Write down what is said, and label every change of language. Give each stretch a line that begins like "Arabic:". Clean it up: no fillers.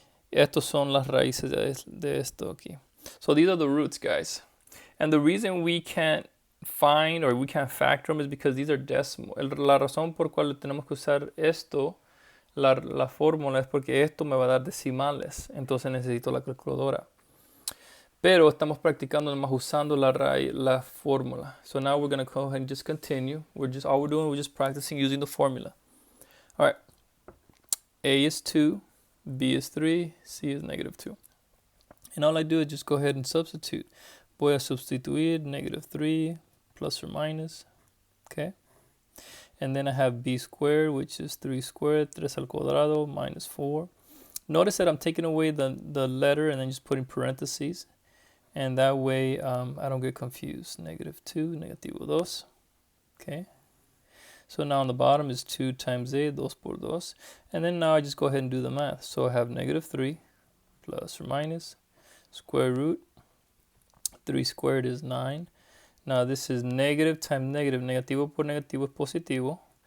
Spanish: Estos son las raíces de esto aquí.
English: So these are the roots, guys. And the reason we can't find or we can't factor them is because these are decimal.
Spanish: La razón por cual tenemos que usar esto, la fórmula, es porque esto me va a dar decimales. Entonces necesito la calculadora. Pero estamos practicando más usando la fórmula.
English: So now we're going to go ahead and just continue. All we're doing, we're just practicing using the formula. All right. A is 2, B is 3, C is negative 2. And all I do is just go ahead and substitute.
Spanish: Voy a sustituir
English: negative 3 plus or minus. Okay. And then I have b squared, which is 3 squared,
Spanish: 3 al cuadrado,
English: minus 4. Notice that I'm taking away the letter and then just putting parentheses. And that way I don't get confused. Negative 2, negativo 2. Okay. So now on the bottom is 2 times a, 2 por 2. And then now I just go ahead and do the math. So I have negative 3 plus or minus square root. 3 squared is 9. Now this is negative times negative.
Spanish: Negativo por negativo es positivo.